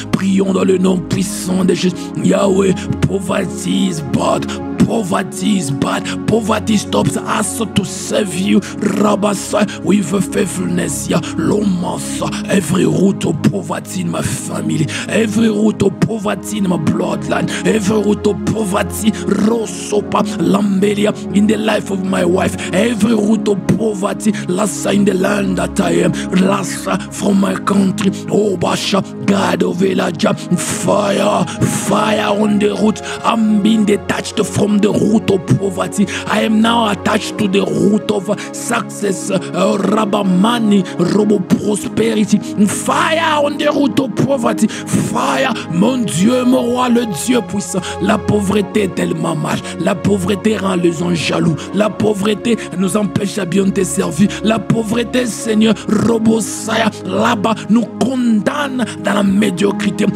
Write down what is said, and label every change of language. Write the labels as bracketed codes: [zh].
[fr] Prions dans le nom puissant de Jésus. [en] Yahweh, poverty is bad. Poverty is bad. Poverty stops us to serve you. Rabasa, with faithfulness. Lomasa, every root of poverty in my family, every root of poverty in my bloodline, every root of poverty, Rosopa, Lambelia, in the life of my wife, every root of poverty, Lassa, in the land that I am, Lassa, from my country, Obasha, God of Elijah, fire, fire on the root. I'm being detached from the root of poverty. I am now attached to the root of success, Rabamani, Robo prosperity. Fire on the root of poverty. [fr] Fire, mon Dieu, mon roi, le Dieu puissant. La pauvreté est tellement mal. La pauvreté rend les gens jaloux. La pauvreté nous empêche à bien te servir. La pauvreté, Seigneur, Robo Saya, là-bas, nous condamne dans la médiocrité.